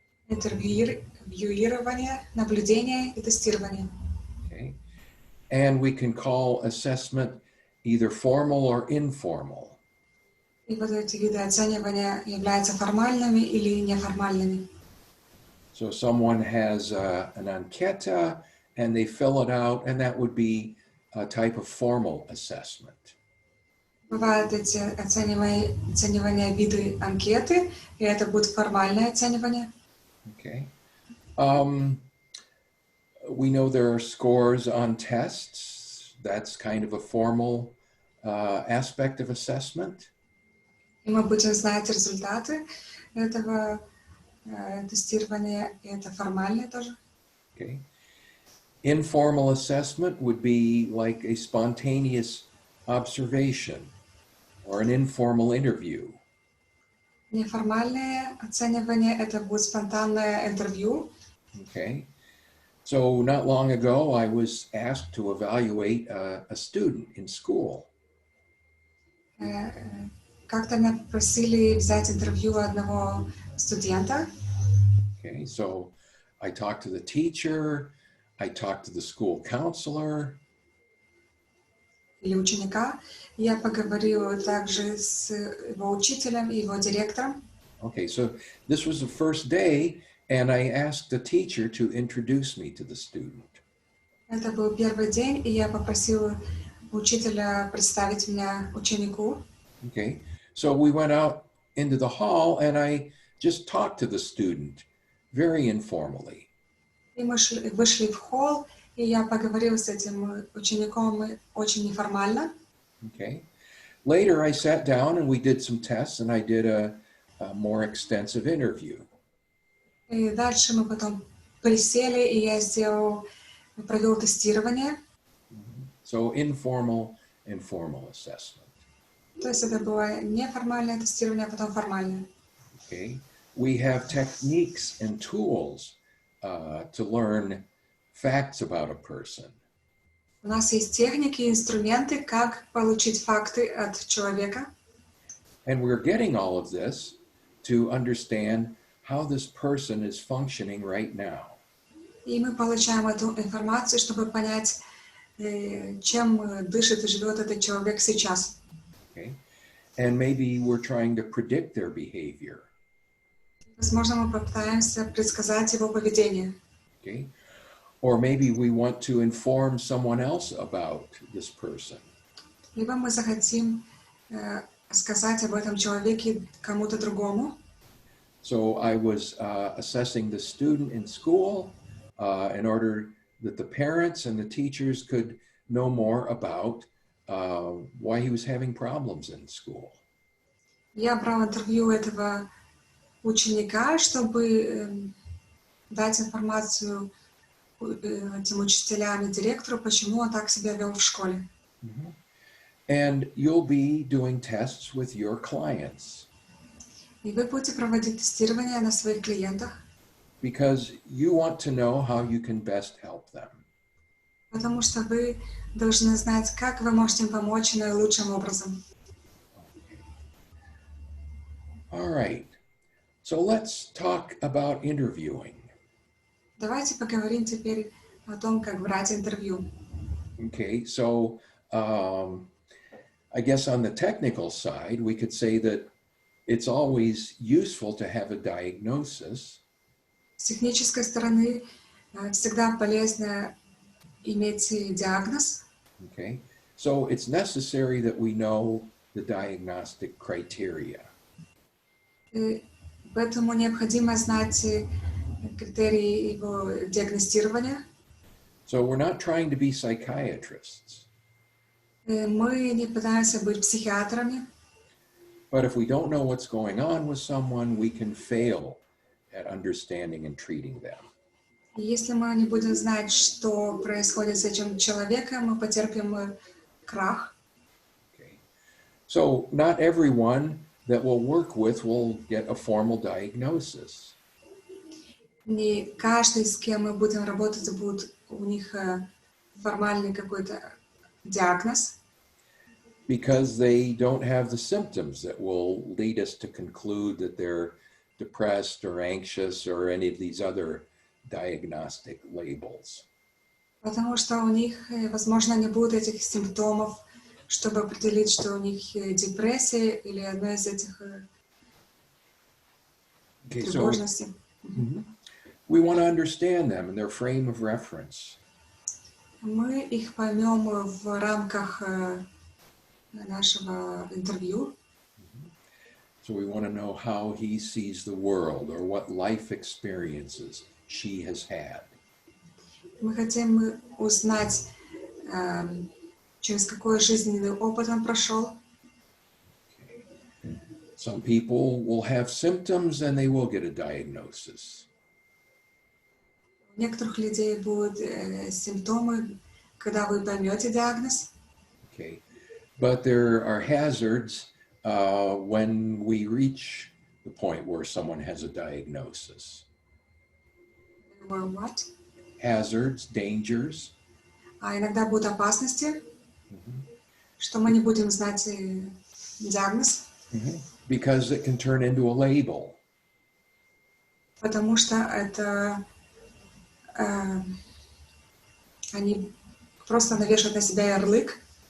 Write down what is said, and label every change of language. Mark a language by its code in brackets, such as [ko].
[ru] Интервьюирование, наблюдение и тестирование. [en] Okay. And we can call assessment either formal or informal. [ru] И вот эти виды оценивания являются формальными или неформальными. [en] So someone has an anqueta and they fill it out, and that would be a type of formal assessment. [ru] Бывают эти оценивания виды анкеты, и это будет формальное оценивание. [en] Okay. We know there are scores on tests. That's kind of a formal aspect of assessment. [ru] И мы будем знать результаты этого тестирования, и это формальное тоже. [en] Okay. Informal assessment would be like a spontaneous observation or an informal interview. [ru] Неформальное оценивание — это будет спонтанное интервью. [en] Okay. So not long ago, I was asked to evaluate a student in school. [ru] Как-то меня попросили взять интервью одного студента. [en] Okay. So I talked to the teacher, I talked to the school counselor. [ru] Или ученика. Я поговорила также с его учителем и его директором. [en] Okay. So this was the first day, and I asked the teacher to introduce me to the student. [ru] Это был первый день, и я попросила учителя представить меня ученику. [en] Okay. So we went out into the hall, and I just talked to the student very informally. [ru] И мы вышли в холл, и я поговорила с этим учеником очень неформально. [en] Okay. Later, I sat down and we did some tests, and I did a more extensive interview. [ru] И дальше мы потом присели, и я провел тестирование. [en] So informal and formal assessment. [ru] То есть это было неформальное тестирование, а потом формальное. [en] Okay. We have techniques and tools to learn facts about a person. [ru] У нас есть техники и инструменты, как получить факты от человека. [en] And we're getting all of this to understand how this person is functioning right now. [ru] И мы получаем эту информацию, чтобы понять, чем дышит и живет этот человек сейчас. [en] Okay. And maybe we're trying to predict their behavior. [ru] Возможно, мы попытаемся предсказать его поведение. [en] Okay. Or maybe we want to inform someone else about this person. [ru] Либо мы захотим сказать об этом человеке кому-то другому. [en] So I was assessing the student in school in order that the parents and the teachers could know more about why he was having problems in school. [ru] Я брал интервью этого ученика, чтобы дать информацию этим учителям и директору, почему он так себя вел в школе. Mm-hmm. [en] And you'll be doing tests with your clients. [ru] И вы будете проводить тестирование на своих клиентах. [en] Because you want to know how you can best help them. [ru] Потому что вы должны знать, как вы можете им помочь наилучшим образом. [en] All right. So let's talk about interviewing. [ru] Давайте поговорим теперь о том, как брать интервью. [en] Okay, so I guess on the technical side, we could say that it's always useful to have a diagnosis. [ru] С технической стороны всегда полезно иметь диагноз. [en] Okay, so it's necessary that we know the diagnostic criteria. [ru] Поэтому необходимо знать критерии его диагностирования. [en] So we're not trying to be psychiatrists. [ru] Мы не пытаемся быть психиатрами. [en] But if we don't know what's going on with someone, we can fail at understanding and treating them. [ru] Если мы не будем знать, что происходит с этим человеком, мы потерпим крах. [en] Okay. So not everyone that we'll work with will get a formal diagnosis. [ru] Не каждый, с кем мы будем работать, будет у них формальный какой-то диагноз. [en] Because they don't have the symptoms that will lead us to conclude that they're depressed or anxious or any of these other diagnostic labels. [ru] Потому что у них, возможно, не будет этих симптомов, чтобы определить, что у них депрессия или одна из этих тревожностей. [en] We want to understand them in their frame of reference. [ru] Мы их поймем в рамках нашего интервью. [en] So we want to know how he sees the world or what life experiences she has had. [ru] Мы хотим узнать, через какой жизненный опыт он прошел. [en] Some people will have symptoms and they will get a diagnosis. [ru] У некоторых людей будут симптомы, когда вы поймете диагноз. [en] Okay. But there are hazards when we reach the point where someone has a diagnosis. Or what? Hazards, dangers. [ru] А иногда будут опасности, Mhm. что мы не будем знать диагноз, [en] Because it can turn into a label. [ru] потому что это они просто навешивают на себя ярлык.